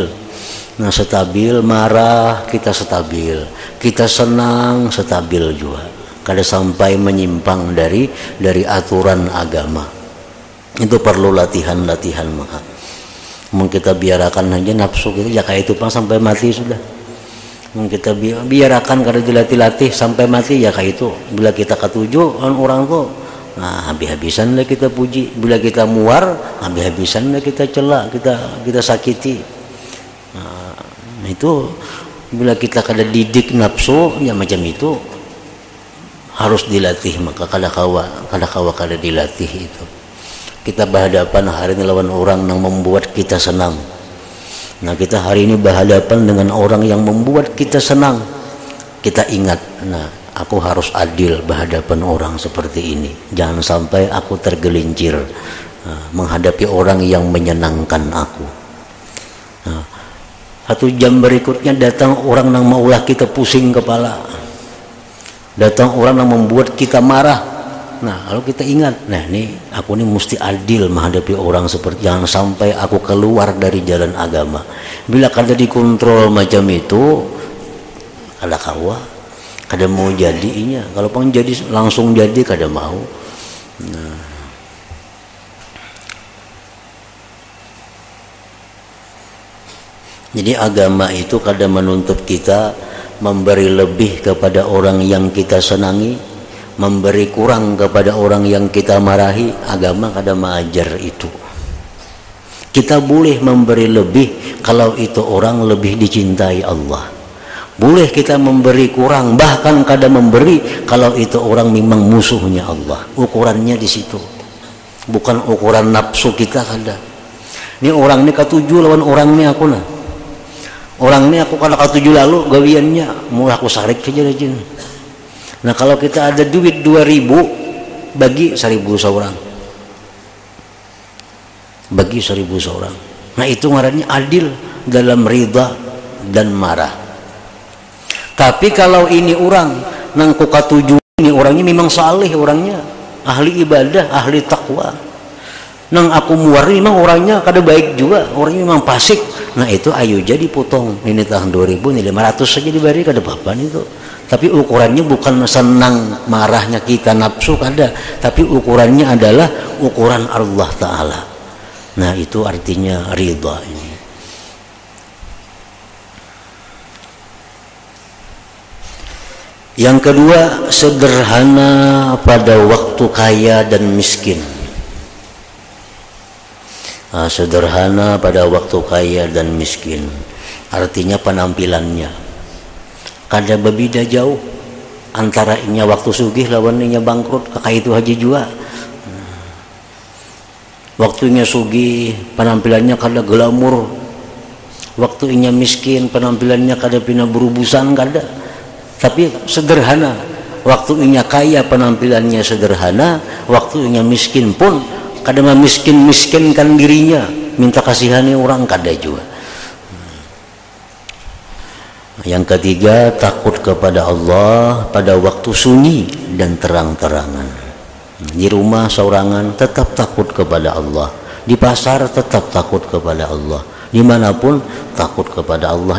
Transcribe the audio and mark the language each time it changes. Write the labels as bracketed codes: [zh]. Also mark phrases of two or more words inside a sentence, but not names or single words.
[bjn] Nah, stabil, marah kita stabil, kita senang stabil juga, kada sampai menyimpang dari aturan agama. [id] Itu perlu latihan maka. [bjn] Mungkin kita biarkan aja nafsu kita ya kayak itu pang sampai mati sudah. Mungkin kita biarkan kada dilatih-latih sampai mati ya kayak itu. Bila kita katuju orang tuh, nah habis-habisan lah kita puji. Bila kita muar, habis-habisan lah kita celak, kita sakiti. Nah, itu bila kita kada didik nafsu ya macam itu harus dilatih, maka kada kawa kada dilatih itu. [id] Kita berhadapan hari ini lawan orang yang membuat kita senang. Nah, kita hari ini berhadapan dengan orang yang membuat kita senang. Kita ingat, nah aku harus adil berhadapan orang seperti ini. Jangan sampai aku tergelincir menghadapi orang yang menyenangkan aku. Nah, 1 jam berikutnya datang orang yang maulah kita pusing kepala. Datang orang yang membuat kita marah. Nah, kalau kita ingat, nah ini aku ini mesti adil menghadapi orang seperti, jangan sampai aku keluar dari jalan agama. [bjn] Bila kada dikontrol macam itu, kada kawa, kada mau jadinya. Kalau pun jadi langsung jadi kada mau. [id] Nah, jadi agama itu kada menuntut kita memberi lebih kepada orang yang kita senangi, memberi kurang kepada orang yang kita marahi. Agama kada mengajar itu. Kita boleh memberi lebih kalau itu orang lebih dicintai Allah. Boleh kita memberi kurang, bahkan kada memberi kalau itu orang memang musuhnya Allah. Ukurannya di situ, bukan ukuran nafsu kita kada. [bjn] Ini orang ini katuju lawan orang ini aku nah. Orang ini aku kada katuju lalu gawiannya, mau aku sarik saja aja. [id] Nah, kalau kita ada duit 2.000, bagi 1.000 seorang. Bagi 1.000 seorang. [bjn] Nah, itu ngarannya adil dalam ridha dan marah. Tapi kalau ini orang nang ku katuju, ini orangnya memang saleh, orangnya ahli ibadah, ahli takwa. Nang aku muar memang orangnya kada baik juga, orangnya memang fasik. [id] Nah, itu ayo jadi potong. Ini tahun 2000, ini 500 saja diberi, kada apa-apa itu. Tapi ukurannya bukan senang marahnya kita nafsu kada, tapi ukurannya adalah ukuran Allah Ta'ala. Nah, itu artinya ridha ini. Yang kedua, sederhana pada waktu kaya dan miskin. [bjn] Sederhana pada waktu kaya dan miskin, artinya penampilannya kada berbeda jauh antara inya waktu sugih lawan inya bangkrut. Kakak itu haji juga, waktunya sugih penampilannya kada glamur, waktu inya miskin penampilannya kada pina berubusan kada, tapi sederhana. Waktu inya kaya penampilannya sederhana, waktu inya miskin pun kada miskin-miskinkan dirinya, minta kasihani orang kada juga. [id] Yang ketiga, takut kepada Allah pada waktu sunyi dan terang-terangan. Di rumah seorangan tetap takut kepada Allah, di pasar tetap takut kepada Allah, dimanapun takut kepada Allah.